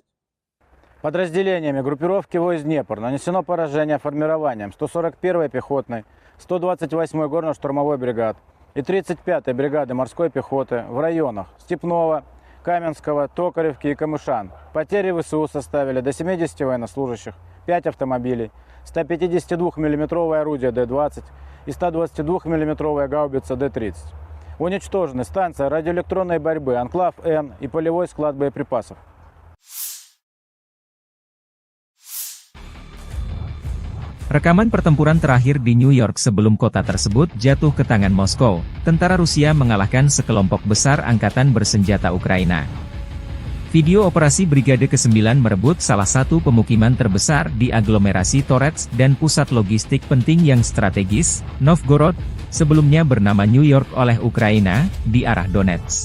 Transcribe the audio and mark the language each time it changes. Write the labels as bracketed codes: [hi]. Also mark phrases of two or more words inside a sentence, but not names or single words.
[ru] Подразделениями группировки войск «Днепр» нанесено поражение формированием 141-й пехотной, 128-й горно-штурмовой бригад и 35-й бригады морской пехоты в районах Степного, Каменского, Токаревки и Камышан. Потери ВСУ составили до 70 военнослужащих, 5 автомобилей, 152 мм орудие Д-20 и 122 мм гаубица Д-30. Уничтожены станция радиоэлектронной борьбы «Анклав-Н» и полевой склад боеприпасов. [id] Rekaman pertempuran terakhir di New York sebelum kota tersebut jatuh ke tangan Moskow, tentara Rusia mengalahkan sekelompok besar angkatan bersenjata Ukraina. Video operasi Brigade ke-9 merebut salah satu pemukiman terbesar di aglomerasi Torets dan pusat logistik penting yang strategis, Novgorod, sebelumnya bernama New York oleh Ukraina, di arah Donetsk.